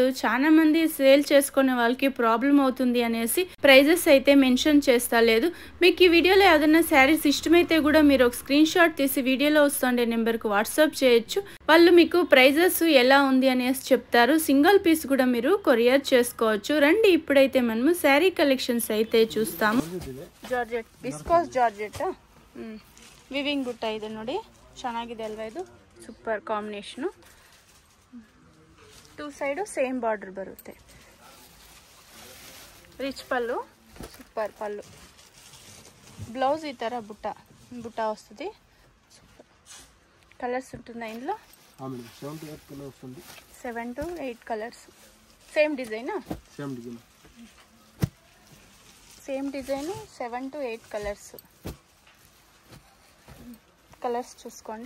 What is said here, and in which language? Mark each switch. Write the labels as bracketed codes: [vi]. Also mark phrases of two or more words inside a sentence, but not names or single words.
[te] చాలా మంది సేల్ చేసుకునే వాళ్ళకి ప్రాబ్లం అవుతుంది అనేసి ప్రైజెస్ అయితే మెన్షన్ చేస్తా లేదు. మీకు ఈ వీడియోలో ఏదైనా శారీస్ ఇష్టమైతే కూడా మీరు ఒక [en] screen shot [te] తీసి వీడియోలో వస్తుండే నెంబర్కి వాట్సాప్ చేయొచ్చు. వాళ్ళు మీకు ప్రైజెస్ ఎలా ఉంది అనేసి చెప్తారు. [en] single piece [te] కూడా మీరు కొరియర్ చేసుకోవచ్చు. రండి ఇప్పుడైతే మనము [en] saree collections [te] అయితే చూస్తాము. [en] georgette viscose georgette weaving [kn] ಬುಟ್ಟ ಇದೆ ನೋಡಿ, ಚೆನ್ನಾಗಿದೆ ಅಲ್ವಾ ಇದು. [en] super combination. two side same border [kn] ಬರುತ್ತೆ. ರಿಚ್ ಪಲ್ಲು, ಸೂಪರ್ ಪಲ್ಲು. [te] బ్లౌజ్ ఈ ತರ బుట్ట వస్తుంది. కలర్స్ ఉంటుందా ఇందులో? 7 to 8 కలర్స్. [en] same design? same design 7 to 8 colours [te] చూసుకోండి.